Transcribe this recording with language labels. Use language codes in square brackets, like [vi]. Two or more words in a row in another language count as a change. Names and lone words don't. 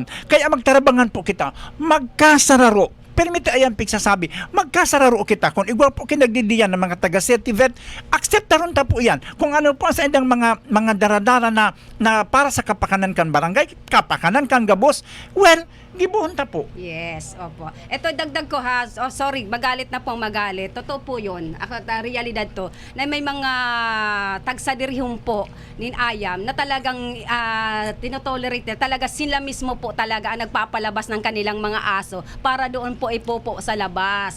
[bik] Kaya magtarabangan po kita, magkasararo. Permite ayang pigsasabi, magkasararo kita. Kung igwa po kinagdidiyan ng mga taga-certivet, accept taron ta po yan. Kung ano po sa indang mga daradara na para sa kapakanan kan barangay, kapakanan kan gabos, well, gibuhon ta po. [tl] Yes, opo. Ito dagdag ko ha. Oh, sorry, magalit na pong magalit. Totoo po 'yun. [bik] Realidad to na may mga tagsadirihum po nin ayam [tl] na talagang tinotolerate, talaga sila mismo po talaga ang nagpapalabas ng kanilang mga aso para doon po ipopo sa labas.